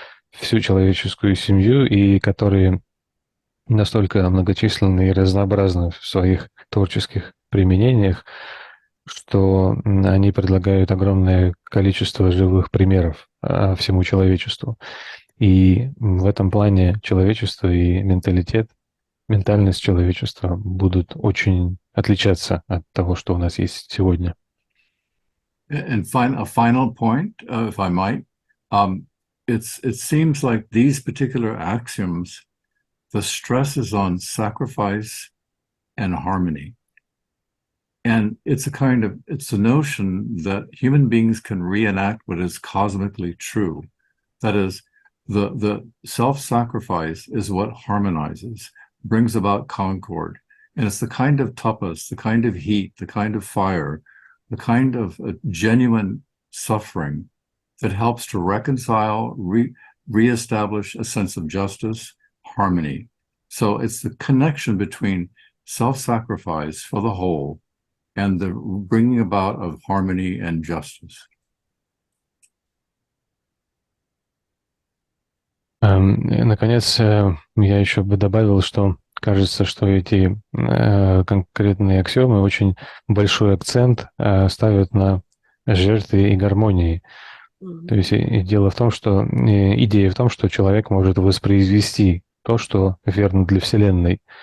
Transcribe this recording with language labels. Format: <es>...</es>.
<ru>всю человеческую семью и которые настолько многочисленны и разнообразны в своих творческих применениях, что они предлагают огромное количество живых примеров всему человечеству. И в этом плане человечество и ментальность человечества будут очень отличаться от того, что у нас есть сегодня.</ru> <en>And a final point, if I might, it seems like these particular axioms, the stress is on sacrifice and harmony. And it's a notion that human beings can reenact what is cosmically true. That is, the self-sacrifice is what harmonizes, brings about concord. And it's the kind of tapas, the kind of heat, the kind of fire, the kind of genuine suffering that helps to reconcile, reestablish a sense of justice, harmony. So it's the connection between self-sacrifice for the whole and the bringing about of harmony and justice.</en> <ru>Наконец, я еще бы добавил, что кажется, что эти конкретные аксиомы очень большой акцент ставят на жертве и гармонии. То есть идея в том, что человек может воспроизвести то, что верно для Вселенной.</ru>